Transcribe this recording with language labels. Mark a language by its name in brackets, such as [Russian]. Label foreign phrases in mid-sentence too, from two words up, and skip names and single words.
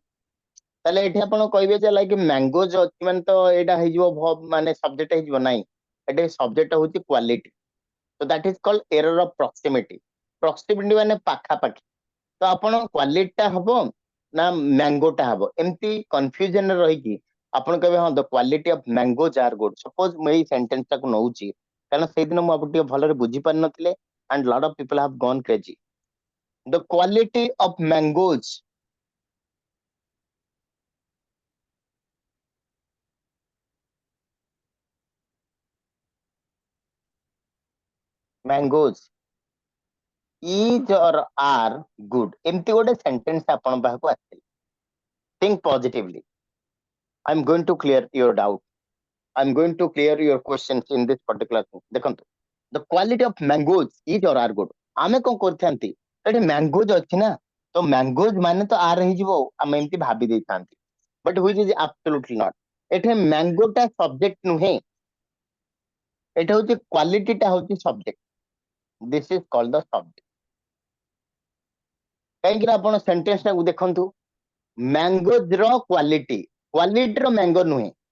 [Odia] ତାହେଲେ ଏଠି ଆପଣ କହିବେ ଯେ [English] like mangoes [Odia] ଅଛି ମାନେ ତ ଏଇଟା ହେଇଯିବ ମାନେ ସବଜେକ୍ଟ ହେଇଯିବ, ନାହିଁ, ଏଠି ସବଜେକ୍ଟ ହଉଛି କ୍ୱାଲିଟି। [English] ତ that is called error of proximity. [Odia] ପ୍ରକ୍ସିମିଟି ମାନେ ପାଖାପାଖି। ତ ଆପଣ କ୍ୱାଲିଟିଟା ହବ ନା ମ୍ୟାଙ୍ଗୋଟା ହବ, ଏମିତି କନଫ୍ୟୁଜନରେ ରହିକି ଆପଣ କହିବେ ହଁ [English] the quality of mangoes are good. [Odia] ସପୋଜ ମୁଁ ଏଇ ସେଣ୍ଟେନ୍ସଟାକୁ ନଉଛି କାରଣ ସେଇଦିନ ମୁଁ ଆପଣଙ୍କୁ ଟିକେ ଭଲରେ ବୁଝିପାରିନଥିଲେ [English] and lot of people have gone crazy. The quality of mangoes, mangoes is or are good, [Odia] ଏମିତି ଗୋଟେ ସେଣ୍ଟେନ୍ସ ଆପଣଙ୍କ ପାଖକୁ ଆସିଥିଲା। [English] think positively. I'm going to clear your doubt. I'm going to clear your questions in this particular thing. ଦେଖନ୍ତୁ, the quality of mangoes is or are good, [Odia] ଆମେ କଣ କରିଥାନ୍ତି, ଏଠି mangoes ଅଛି ନା, ତ mangoes ମାନେ ତ are ହେଇଯିବ, ଆମେ ଏମିତି ଭାବି ଦେଇଥାନ୍ତି, [English] but which is absolutely not. [Odia] ଏଠି mangoଟା subject ନୁହେଁ, ଏଟା ହଉଛି କ୍ୱାଲିଟିଟା ହଉଛି ସବଜେକ୍ଟ। [English] this is called the subject. [Odia] କାହିଁକି ନା ଆପଣ ସେଣ୍ଟେନ୍ସ ଟାକୁ ଦେଖନ୍ତୁ, ମ୍ୟାଙ୍ଗୋଜର କ୍ୱାଲିଟି, କ୍ୱାଲିଟିର ମ୍ୟାଙ୍ଗୋ ନୁହେଁ।